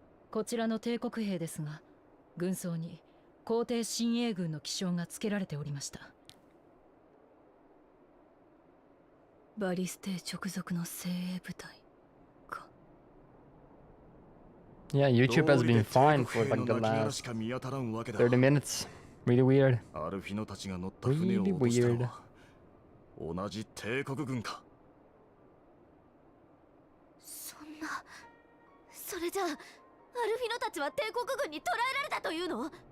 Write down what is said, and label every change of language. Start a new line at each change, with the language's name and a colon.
Japanese: こちらの帝国兵ですが、軍曹に皇帝親衛軍の記章が付けられておりました。バリス帝直属の精鋭部隊か。
English: Yeah, YouTube has been fine for like the last 30 minutes. Really weird.
Japanese: アルフィノたちが乗った船を落としたのは同じ帝国軍か。そんな、それじゃあアルフィノたちは帝国軍に捕らえられたというの